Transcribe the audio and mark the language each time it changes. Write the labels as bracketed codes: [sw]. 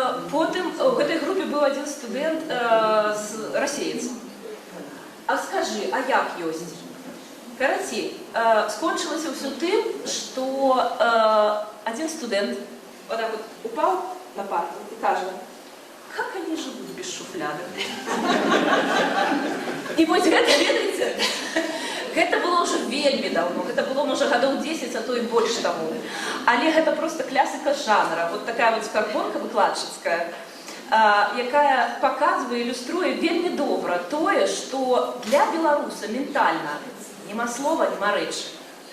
[be] Потым у гэтай групе быў адзін студэнт расеец. А скажы, а як ёсць? [ru] Карацей, скончылася ўсё тым, што один студент вот так вот упал на парту и кажет, как они живут без шуфлядок. [be] И вот гэта, ведаеце, гэта было уже вельмі давно, гэта было, можа, гадоў 10, а то і больш таму. Але гэта просто класіка жанра, вот такая вот скарбонка выкладчыцкая, якая показывае, ілюструе вельмі добра тое, што для беларуса ментальна нема слова, нема рэчы.